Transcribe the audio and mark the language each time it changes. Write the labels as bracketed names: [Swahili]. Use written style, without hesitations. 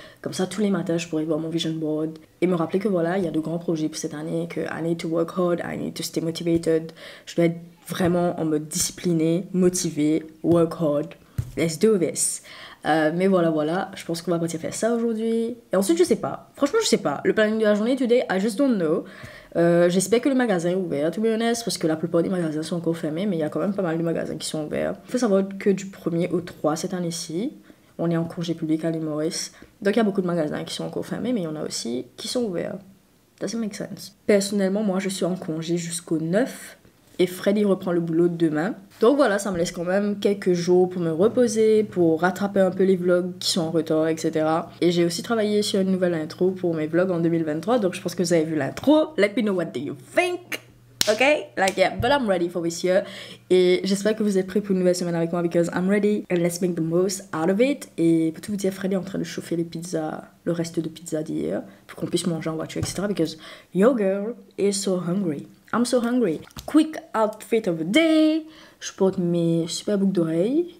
[French] Comme ça, tous les matins, je pourrais voir mon vision board et me rappeler que voilà, il y a de grands projets pour cette année, que [English] I need to work hard, I need to stay motivated. [French] Je dois être vraiment en mode discipliné, motivé, [English] work hard. Let's do this. [French] Mais voilà, je pense qu'on va partir faire ça aujourd'hui. Et ensuite, je sais pas. Franchement, je sais pas. Le planning de la journée, [English] today, I just don't know. [French] J'espère que le magasin est ouvert, [English] to be honest, [French] parce que la plupart des magasins sont encore fermés, mais il y a quand même pas mal de magasins qui sont ouverts. Il faut savoir que du 1er au 3 cette année-ci, on est en congé public à l'île Maurice. Donc il y a beaucoup de magasins qui sont encore fermés, mais il y en a aussi qui sont ouverts. [English] Doesn't make sense. [French] Personnellement, moi je suis en congé jusqu'au 9 et Freddy reprend le boulot demain. Donc voilà, ça me laisse quand même quelques jours pour me reposer, pour rattraper un peu les vlogs qui sont en retard, etc. Et j'ai aussi travaillé sur une nouvelle intro pour mes vlogs en 2023, donc je pense que vous avez vu l'intro. [English] Let me know what do you think. Okay, like yeah, but I'm ready for this year. [French] Et j'espère que vous êtes prêts pour une nouvelle semaine avec moi [English] because I'm ready and let's make the most out of it. [French] Et pour tout vous dire, Freddy est en train de chauffer les pizzas, le reste de pizza d'hier, pour qu'on puisse manger en voiture, etc. [English] Because your girl is so hungry. I'm so hungry. Quick outfit of the day. [French] Je porte mes super boucles d'oreilles.